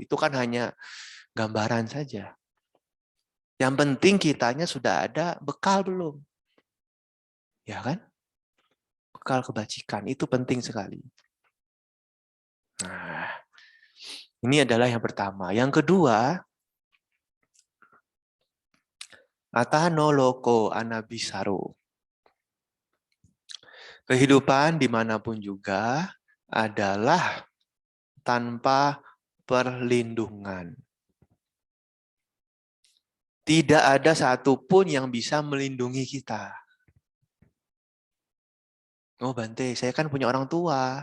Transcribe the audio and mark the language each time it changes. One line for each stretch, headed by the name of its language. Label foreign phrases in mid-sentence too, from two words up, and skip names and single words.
Indonesian: Itu kan hanya gambaran saja. Yang penting kitanya sudah ada bekal belum? Ya kan? Bekal kebajikan, itu penting sekali. Nah, ini adalah yang pertama. Yang kedua,
Pali: Atano loko anabisaro.
Indonesian: Kehidupan dimanapun juga adalah tanpa perlindungan. Tidak ada satupun yang bisa melindungi kita. Oh Bante, saya kan punya orang tua.